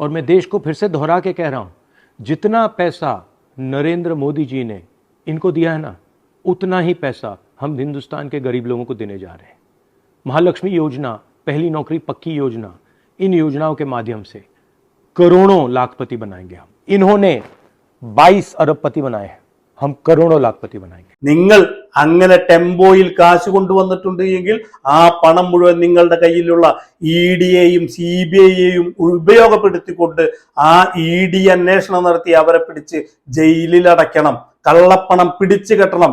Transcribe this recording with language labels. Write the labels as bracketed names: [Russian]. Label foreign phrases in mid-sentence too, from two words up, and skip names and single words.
[Hindi] और मैं देश को फिर से दोहरा के कह रहा हूँ, जितना पैसा नरेंद्र मोदी जी ने इनको दिया है ना, उतना ही पैसा हम हिंदुस्तान के गरीब लोगों को देने जा रहे हैं। महालक्ष्मी योजना, पहली नौकरी पक्की योजना, इन योजनाओं के माध्यम से करोड़ों लाखपति बनाएंगे हम। इन्होंने 22 अरबपति बनाए हैं, हम करोड़ों लाखपति बनाएंगे। [Malayalam] നിങ്ങൾ അങ്ങനെ ടെമ്പോയിൽ കാശ് കൊണ്ടുവന്നിട്ടുണ്ട് എങ്കിൽ ആ പണം മുഴുവൻ നിങ്ങളുടെ കയ്യിലുള്ള ED-യെയും CBI-യെയും ഉപയോഗപ്പെടുത്തിക്കൊണ്ട് ആ ED അന്വേഷണം നടത്തി അവരെ പിടിച്ച് ജയിലിൽ അടയ്ക്കണം. കള്ളപ്പണം പിടിച്ചു കെട്ടണം.